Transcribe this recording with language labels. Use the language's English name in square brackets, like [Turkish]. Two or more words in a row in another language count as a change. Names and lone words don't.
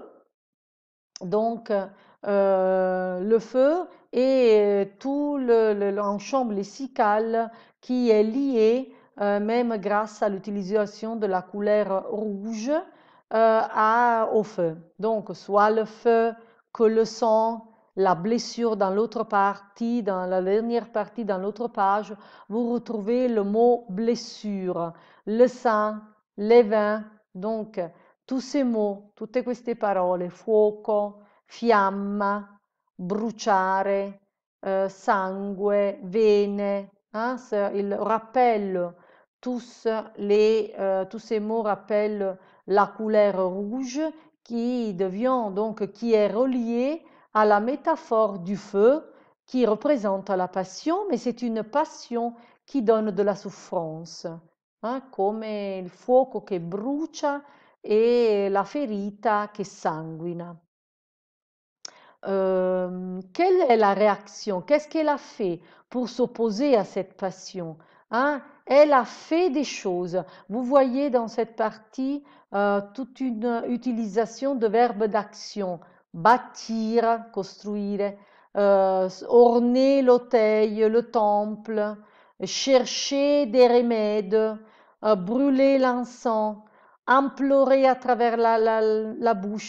[French] Donc, le feu et tout l'ensemble lexical qui est lié, même grâce à l'utilisation de la couleur rouge, au feu. Donc, soit le feu que le sang, la blessure dans l'autre partie, dans la dernière partie, dans l'autre page, vous retrouvez le mot blessure, le sang, les vins. Donc, tous ces mots, [Italian] tutte queste parole, fuoco, fiamma, bruciare, sangue, vene, [French] hein, il rappelle tous ces mots rappellent la couleur rouge qui est reliée à la métaphore du feu qui représente la passion, mais c'est une passion qui donne de la souffrance, hein, [Italian] come il fuoco che brucia e la ferita che sanguina. [French] Quelle est la réaction? Qu'est-ce qu'elle a fait pour s'opposer à cette passion? Hein? Elle a fait des choses. Vous voyez dans cette partie toute une utilisation de verbes d'action. Bâtir, construire, orner l'autel, le temple, chercher des remèdes, brûler l'encens, implorer à travers la bouche.